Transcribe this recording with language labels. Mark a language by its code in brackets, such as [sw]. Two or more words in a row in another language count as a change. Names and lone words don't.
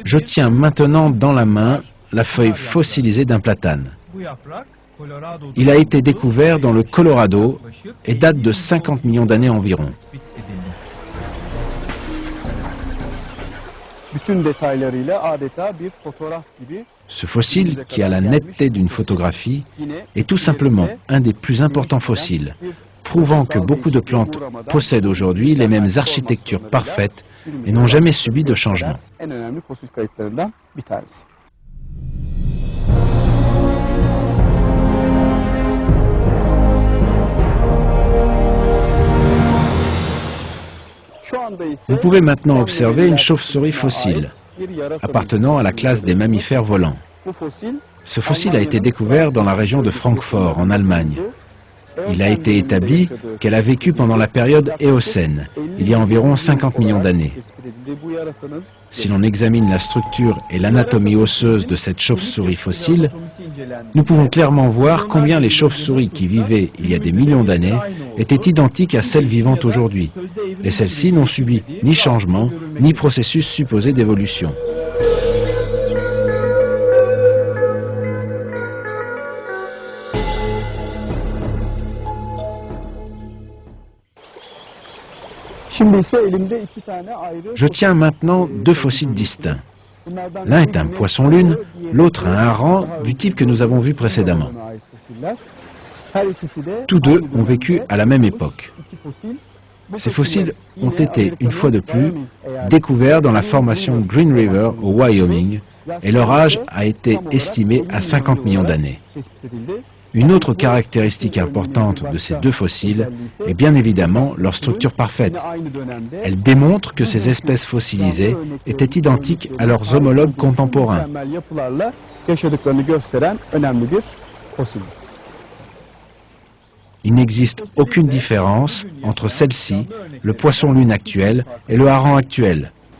[fr] Je tiens maintenant dans la main la feuille fossilisée d'un platane. [tr] bu yaprak Colorado'da [fr] Il a été découvert dans le Colorado et date de 50 millions d'années environ. [tr] tespit edildi. Bütün detaylarıyla adeta bir fotoğraf gibi [fr] Ce fossile, qui a la netteté d'une photographie, [tr] yine [fr] est tout simplement un des plus importants fossiles, prouvant que beaucoup de plantes possèdent aujourd'hui les mêmes architectures parfaites et n'ont jamais subi de changement. [tr] en önemli fosil kayıtlarından bir tanesi. Şu anda ise [fr] Vous pouvez maintenant observer une chauve-souris fossile, [tr] bir yarasa [fr] appartenant à la classe des mammifères volants. [tr] Bu fosil [fr] Ce fossile a été découvert dans la région de Francfort, en Allemagne. Il a été établi qu'elle a vécu pendant la période Éocène, il y a environ 50 millions d'années. [tr] tespit edildi. Bu yarasanın [fr] Si l'on examine la structure et l'anatomie osseuse de cette chauve-souris fossile, nous pouvons clairement voir combien les chauves-souris qui vivaient il y a des millions d'années étaient identiques à celles vivantes aujourd'hui. Et celles-ci n'ont subi ni changement, ni processus supposé d'évolution. [tr] Şimdi ise elimde iki tane ayrı [fr] Je tiens maintenant deux fossiles distincts. [tr] Bunlardan [fr] L'un est [tr] biri [fr] un [tr] yine [fr] poisson-lune, [tr] diğeri [fr] l'autre un [tr] daha [fr] hareng [tr] önce [fr] du type que nous avons vu précédemment. [tr] buna ait fosiller. Her ikisi de [fr] Tous deux [tr] aynı [fr] ont vécu [tr] dönemde [fr] à la même [tr] bulunmuş [fr] époque. [tr] iki fosil. Bu [fr] Ces [tr] fosiller [fr] fossiles ont [tr] yine [fr] été, une fois de plus, [tr] Wyoming eyaleti- [fr] découverts dans la formation Green River au Wyoming, et leur âge a été estimé à 50 millions d'années. [tr] Tespit edildi. [fr] Une autre caractéristique importante de ces deux fossiles est bien évidemment leur structure parfaite. Elle démontre que ces espèces fossilisées étaient identiques à leurs homologues contemporains. Il n'existe aucune différence entre celle-ci, le poisson-lune actuel et le hareng actuel.